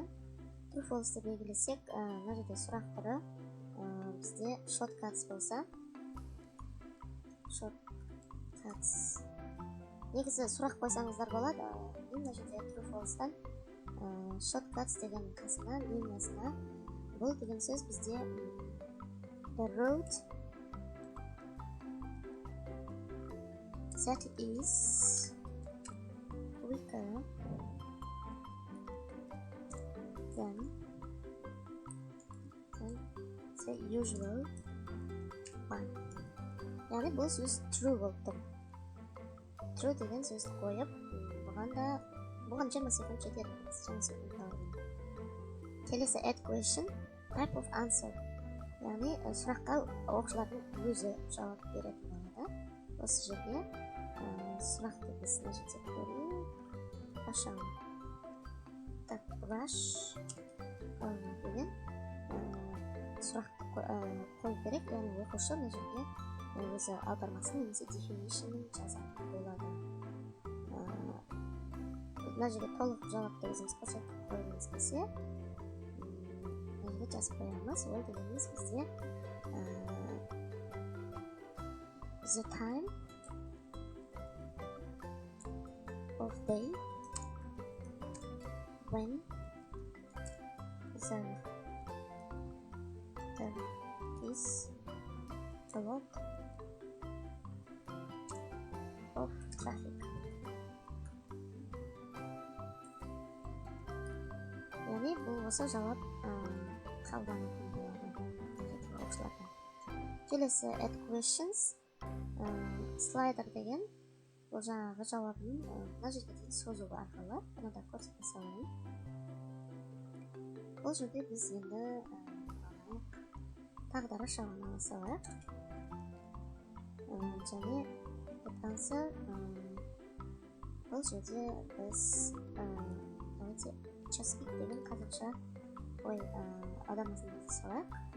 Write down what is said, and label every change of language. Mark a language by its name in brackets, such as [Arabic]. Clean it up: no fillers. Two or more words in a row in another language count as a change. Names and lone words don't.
[English] True false [Kazakh] деп белгілесек, мына жерде сұрақ түрі бізде shortcuts болса, shortcuts. Негізі сұрақ қойсаңыздар болады. Мына жерде [English] true false'дан [Kazakh] shortcuts деген қасына, линиясына бұл деген сөз бізде [English] the road that is quicker than the usual one. [Kazakh] Яғни бұл сөз true болып тұр. True деген сөзді қойып, бұған 20 секунд жетеді. 20 секунд алып. Келесі [English] add question, type of answer. [Kazakh] Яғни сұраққа оқушылардың өзі жауап беретін болады. Осы жерге сұрақты біз мына жерде көрейік. Ашамын. Так, rush деген сұрақты қойып керек. Яғни оқушы мына жерге өзі аудармасын немесе definition'ын жазатын болады. Мына жерге толық жауапты өзіміз көрсетіп қойғымыз келсе, мына жерге жазып қоямыз. Ол дегеніміз бізде [English] the time of day when there is a lot of traffic. [Kazakh] Яғни бұл осы жауап қабылданатын болады оқушылардан. Келесі [English] add questions. [Kazakh] Слайдер деген бұл жаңағы жауабын мына жерге дейін созу арқылы бұны да көрсете салайын. Бұл жерде біз енді тағдары шағын ала салайық. Және answer бұл жерде біз часпик деген қазақша аудармасын жаза салайық.